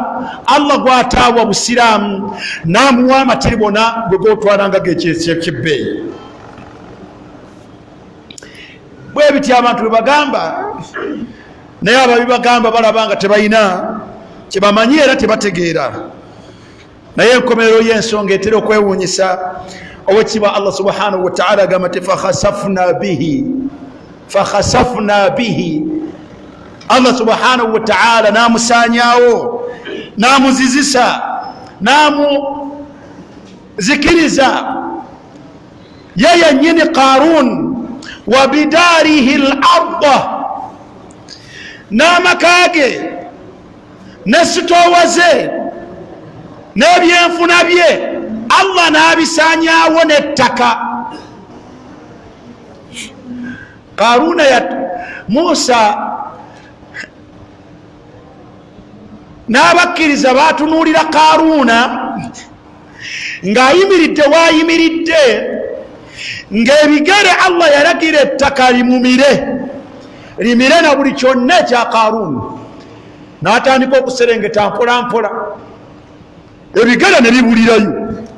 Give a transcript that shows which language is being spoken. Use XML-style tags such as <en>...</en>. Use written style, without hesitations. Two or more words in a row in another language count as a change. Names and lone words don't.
<lg>Allah gw'ataawa busiraamu n'amuwa amatiribona gwe g'otwalanga gekyekibbeeyi. bwe biti abantu bwe bagamba, naye ababibagamba balabanga tebalina kyebamanyi era tebategeera. naye enkomerero y'ensonga etera okwewuunyisa, owekiba</lg> <ar>الله سبحانه وتعالى</ar> <lg>gamate</lg> <ar>فخسفنا به الله سبحانه وتعالى</ar> <lg>namusanyawo namuzizisa namuzikiriza yeye nyini</lg> <ar>قارون وبداره الأرض</ar> <lg>namakage nesitowaze nebyenfuna bye Allah nabisanyawo nettaka. Qaruna Musa n'abakkiriza baatunuulira Qaruna ng'ayimiridde wayimiridde ng'ebigere Allah yalagira ettaka limire na buli kyonna ekya Qaruna n'atandika okuserengeta mpola mpola ebigere ne bibulirayo.</lg>